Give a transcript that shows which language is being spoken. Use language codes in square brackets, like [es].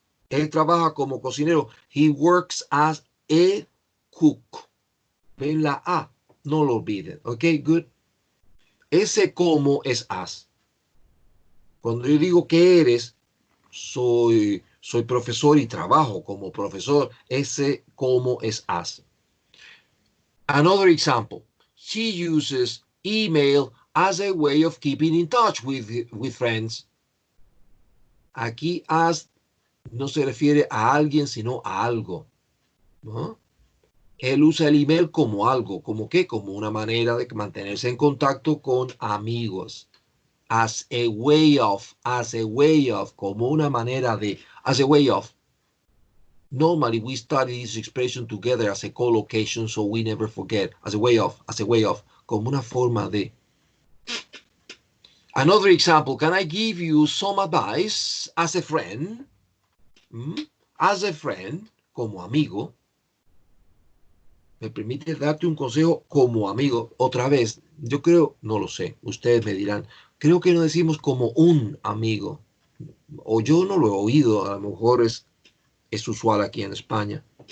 [es] Él trabaja como cocinero, [en] he works as a cook. [es] Ven la A, no lo olviden, [en] ok, good. [es] Ese como es as. Cuando yo digo que eres, soy profesor y trabajo como profesor, ese como es as. [en] Another example, she uses email as a way of keeping in touch with friends. [es] Aquí as no se refiere a alguien, sino a algo, ¿no? Él usa el email como algo, ¿como qué? Como una manera de mantenerse en contacto con amigos. [en] As a way of, [es] como una manera de, [en] as a way of. Normally, we study this expression together as a collocation, so we never forget, as a way of, [es] como una forma de. [en] Another example, can I give you some advice as a friend? As a friend, [es] como amigo. ¿Me permite darte un consejo como amigo? Otra vez, yo creo, no lo sé, ustedes me dirán, creo que no decimos como un amigo. O yo no lo he oído, a lo mejor es usual aquí en España.